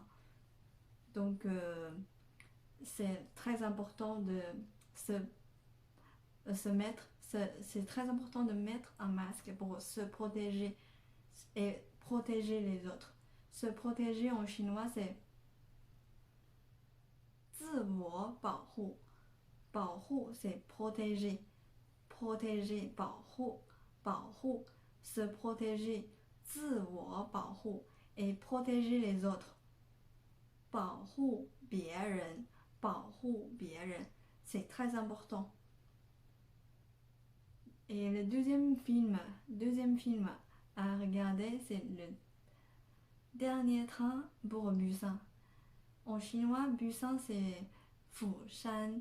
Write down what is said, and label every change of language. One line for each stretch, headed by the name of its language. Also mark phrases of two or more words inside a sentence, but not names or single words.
French: Donc c'est très important de se mettre, c'est très important de mettre un masque pour se protéger et protéger les autres. Se protéger en chinois c'est
Chinese: 自我保护，保护
French: c'est protéger, protéger
Chinese: 保护，保护
French: se protéger
Chinese: 自我保护
French: et protéger les autres
Chinese: 保护别人，保护别人
French: c'est très important. Et le deuxième film à regarder, c'est le dernier train pour Busan. En chinois, Busan c'est Fushan.